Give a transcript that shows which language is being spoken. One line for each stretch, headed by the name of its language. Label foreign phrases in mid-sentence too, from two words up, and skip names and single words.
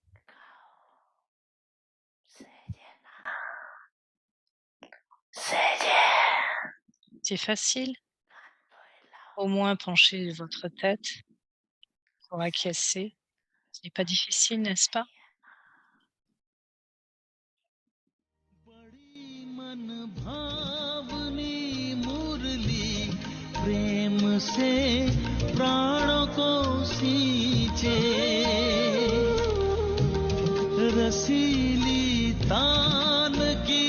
French: C'est facile. Au moins, penchez votre tête pour acquiescer. Ce n'est pas difficile, n'est-ce pas?
Hindi: प्रेम से प्राणों को सींचे, रसीली तान की